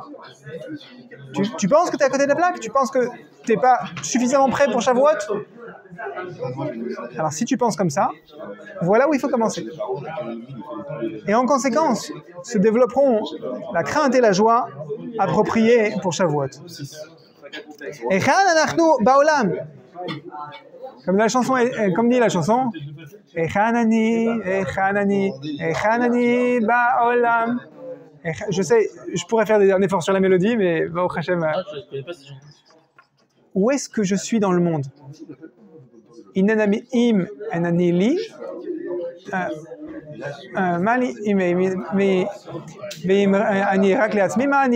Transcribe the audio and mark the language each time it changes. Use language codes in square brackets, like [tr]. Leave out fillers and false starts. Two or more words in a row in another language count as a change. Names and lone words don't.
[fr] Tu penses que tu es à côté de la plaque? Tu penses que tu n'es pas suffisamment prêt pour Shavuot? Alors si tu penses comme ça, voilà où il faut commencer. Et en conséquence, se développeront la crainte et la joie appropriées pour Shavuot. [he] היכן אנחנו בעולם. [fr] Comme dit la chanson, [he] היכן אני בעולם. [fr] Je sais, je pourrais faire un effort sur la mélodie, mais [he] ברוך השם. [fr] Où est-ce que je suis dans le monde? [he] אם אין אני לי מי לי אם אני רק לעצמי מה אני.